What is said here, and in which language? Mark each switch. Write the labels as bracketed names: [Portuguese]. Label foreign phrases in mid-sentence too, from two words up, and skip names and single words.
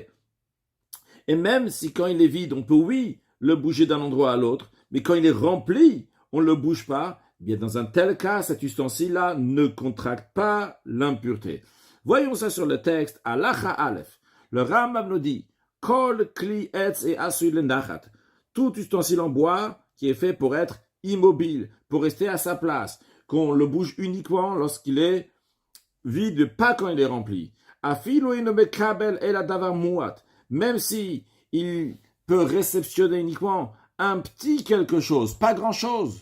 [French] Et même si quand il est vide, on peut, oui, le bouger d'un endroit à l'autre, mais quand il est rempli, on ne le bouge pas, eh bien dans un tel cas, cet ustensile-là ne contracte pas l'impureté. Voyons ça sur le texte, [Hebrew] הלכה א. [French] Le Rambam nous dit, [Hebrew] כל כלי עץ העשוי לנחת. [French] Tout ustensile en bois qui est fait pour être immobile, pour rester à sa place, qu'on le bouge uniquement lorsqu'il est vide, pas quand il est rempli. Même si il peut réceptionner uniquement un petit quelque chose, pas grand-chose.